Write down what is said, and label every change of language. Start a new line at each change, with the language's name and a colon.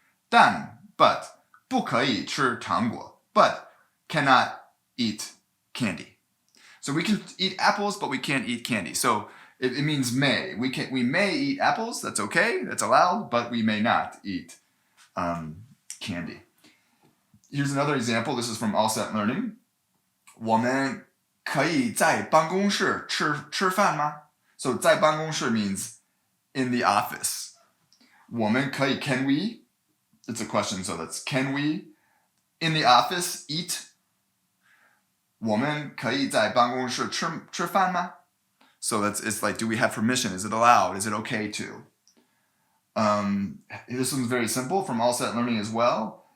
English: But
Chinese: 不可以吃糖果.
English: But cannot eat candy. So we can eat apples, but we can't eat candy. So it means may. We may eat apples. That's okay. That's allowed. But we may not eat candy. Here's another example. This is from All Set Learning.
Chinese: 我们可以在办公室吃饭吗?
English: So
Chinese: 在办公室
English: means in the office.
Chinese: 我们可以
English: can we? It's a question, so that's can we in the office eat?
Chinese: 我们可以在办公室吃饭吗?
English: So it's like, do we have permission? Is it allowed? Is it okay to? This one's very simple from All Set Learning as well.